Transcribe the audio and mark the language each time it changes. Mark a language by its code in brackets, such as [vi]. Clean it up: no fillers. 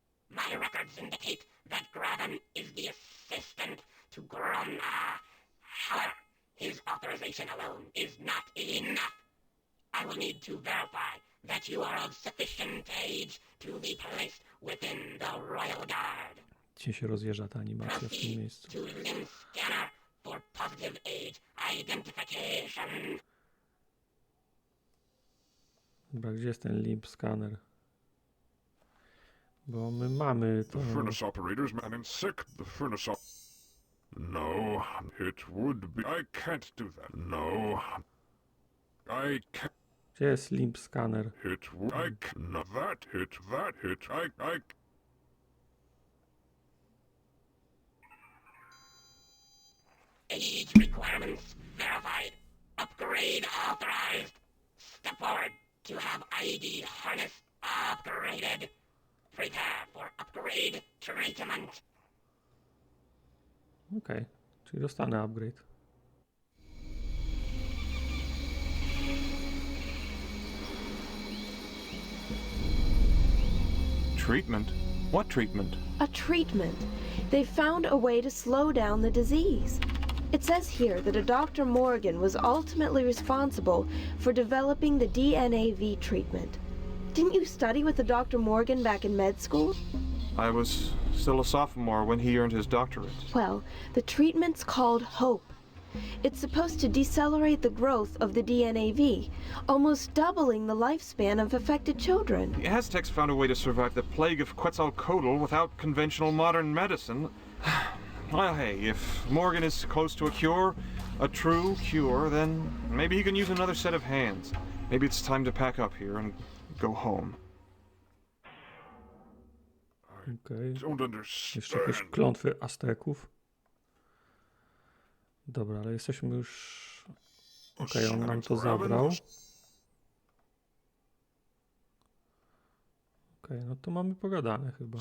[en] My records indicate that Graven is the assistant to Gromna. However, his authorization alone is not enough. I will need to verify that you are of sufficient age to be placed within the Royal Guard. [pl] Gdzie się rozjeżdża ta animacja w tym miejscu? [en] To limb scanner for positive age identification. [pl] Dobra, gdzie jest ten limb scanner? Bo my mamy to... [en] The furnace operator's man in sick. The furnace No, it would be... I can't do that. No. I can't... [pl] Gdzie jest limb scanner? [en] It would... I can't... No, that hit. I... Age requirements verified. Upgrade authorized. Step forward to have ID harness upgraded. Prepare for upgrade treatment. [pl] Okej, czyli dostanę upgrade. [en] Treatment? What treatment? A treatment. They found a way to slow down the disease. It says here that a Dr. Morgan was ultimately responsible for developing the DNAV treatment. Didn't you study with the Dr. Morgan back in med school? I was still a sophomore when he earned his doctorate. Well, the treatment's called HOPE. It's supposed to decelerate the growth of the DNAV, almost doubling the lifespan of affected children. The Aztecs found a way to survive the plague of Quetzalcoatl without conventional modern medicine. Well, hey, if Morgan is close to a cure, a true cure, then maybe he can use another set of hands. Maybe it's time to pack up here and go home. [pl] Okej. [en] Don't understand. [pl] Jeszcze jakieś klątwy Azteków. Dobra, ale jesteśmy już... Okej, on nam to zabrał. Okej, no to mamy pogadane chyba.